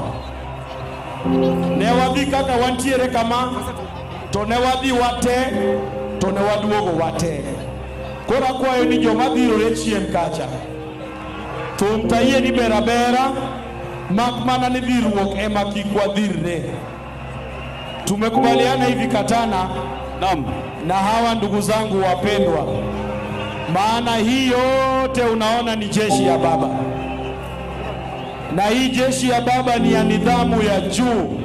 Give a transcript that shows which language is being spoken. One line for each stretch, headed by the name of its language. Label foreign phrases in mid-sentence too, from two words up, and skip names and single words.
Luo (Kenya and Tanzania): Ne wadhi kaka wantiere kama. To ne wadhi wate. To ne waduogo wate. Kora kwayo ni joma dhirore chien kacha. Thum tayie ni berabera. Mak mana ni dhirruok ema kik wadhirre.
Swahili: Tumekubaliana hivi katana na hawa ndugu zangu wapendwa. Maana hii yote unaona ni jeshi ya baba. Na hii jeshi ya baba ni ya nidhamu ya juu.